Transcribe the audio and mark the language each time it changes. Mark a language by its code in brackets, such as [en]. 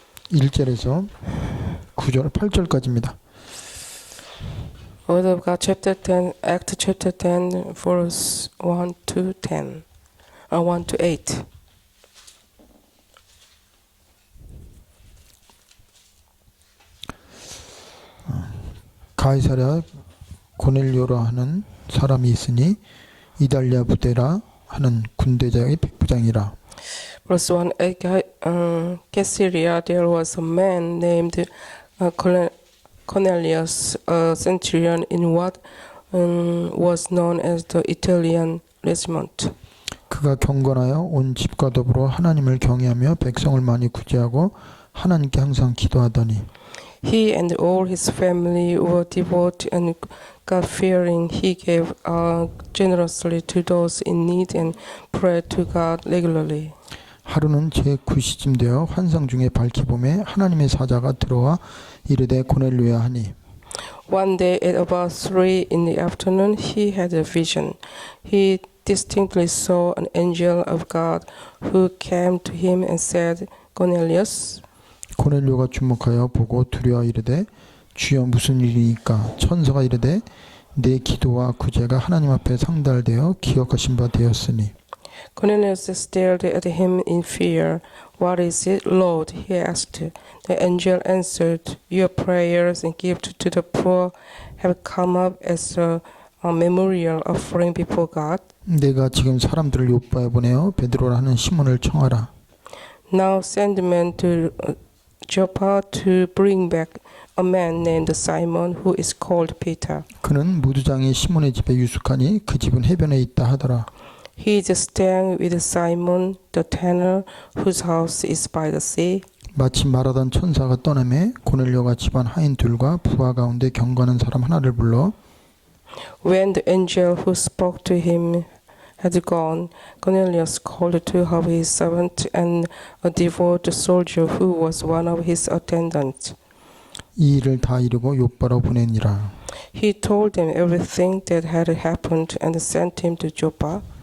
[ko] 일절에서 9절, 8절까지입니다. [en] Word of God, chapter 10, Act, chapter 10, verse 1 to 10, 1 to 8. [ko] 가이사랴 고넬료라 하는 사람이 있으니 이달랴 부대라 하는 군대장의 백부장이라. [en] Verse 1, at Caesarea there was a man named Cornelius, a centurion in what was known as the Italian regiment. [ko] 그가 경건하여 온 집과 더불어 하나님을 경외하며 백성을 많이 구제하고 하나님께 항상 기도하더니 [en] He and all his family were devout and God-fearing. He gave generously to those in need and prayed to God regularly. [ko] 하루는 제9시쯤 되어 환상 중에 밝히 보매 하나님의 사자가 들어와 이르되 고넬료야 하니 [en] One day at about 3 in the afternoon, he had a vision. He distinctly saw an angel of God who came to him and said, Cornelius. [ko] 고넬료가 주목하여 보고 두려워 이르되 주여 무슨 일이니까 천사가 이르되 내 기도와 구제가 하나님 앞에 상달되어 기억하신 바 되었으니 [en] Cornelius stared at him in fear. What is it, Lord? He asked. The angel answered, Your prayers and gift to the poor have come up as a memorial offering before God. [ko] 내가 지금 사람들을 요바에 보내어 베드로라 하는 시몬을 청하라. [en] Now send men to Joppa to bring back a man named Simon who is called Peter. [ko] 그는 무두장이 시몬의 집에 유숙하니 그 집은 해변에 있다 하더라. [en] He is staying with Simon the tanner whose house is by the sea. [ko] 마침 말하던 천사가 떠나매 고넬료가 집안 하인 둘과 부하 가운데 경건한 사람 하나를 불러 [en] When the angel who spoke to him had gone, Cornelius called to have his servant and a devout soldier who was one of his attendants. [ko] 이 일을 다 이루고 요바로 보내니라. [en] He told them everything that had happened and sent him to Joppa.